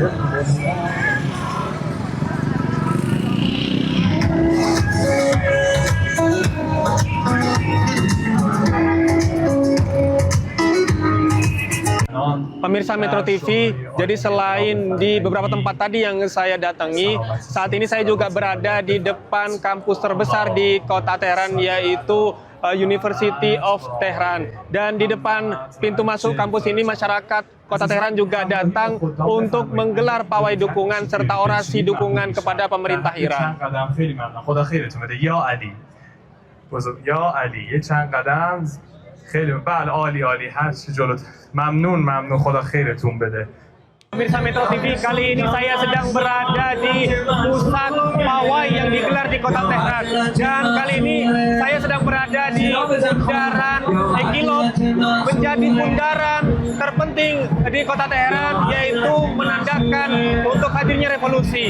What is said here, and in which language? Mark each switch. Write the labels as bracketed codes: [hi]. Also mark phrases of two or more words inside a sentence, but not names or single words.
[id] Pemirsa Metro TV, jadi selain di beberapa tempat tadi yang saya datangi, saat ini saya juga berada di depan kampus terbesar di kota Teheran, yaitu University of Tehran. Dan di depan pintu masuk kampus ini, masyarakat kota Teheran juga datang untuk menggelar pawai dukungan serta orasi dukungan kepada pemerintah Iran. [fa] خیلی بله عالی عالی هر چی جلوت ممنون خدا خیرتون بده. [id] Pemirsa Metro TV, kali ini saya sedang berada di pusat pawai yang digelar di kota Teheran. Dan kali ini saya sedang berada di bundaran Ekilov, menjadi bundaran terpenting di kota Teheran, yaitu menandakan untuk hadirnya revolusi.